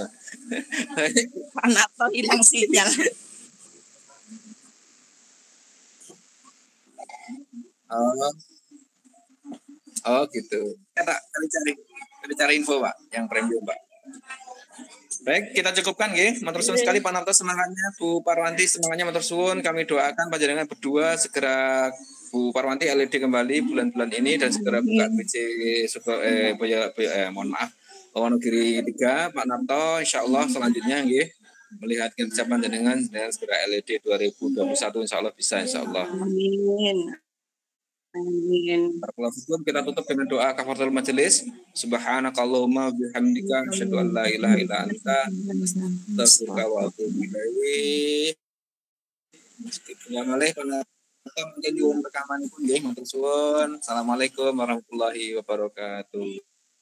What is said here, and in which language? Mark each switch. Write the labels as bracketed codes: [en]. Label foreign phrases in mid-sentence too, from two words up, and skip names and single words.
[id] Pak Narto hilang sinyal. Oh gitu. Kami cari info Pak, yang premium Pak. Baik, kita cukupkan nggih. [jv] Matur suwun [id] sekali Pak Narto semangatnya, Bu Parwanti semangatnya [jv] matur suwun. [id] Kami doakan panjenengan berdua segera Bu Parwanti LED kembali bulan-bulan ini dan segera buka BC mohon maaf Wonogiri 3 Pak Narto insyaallah selanjutnya nggih melihat kinerja panjenengan dengan segera LED 2021 insyaallah bisa insyaallah. Amin. Barakallahu kita tutup dengan doa kafaratul majelis. [ar] سبحانك اللهم وبحمدك أشهد أن لا إله إلا أنت أستغفرك وأتوب إليك. [id] Mungkin di rekaman pun nggih [jv] matur suwun. [ar] السلام عليكم ورحمة الله وبركاته.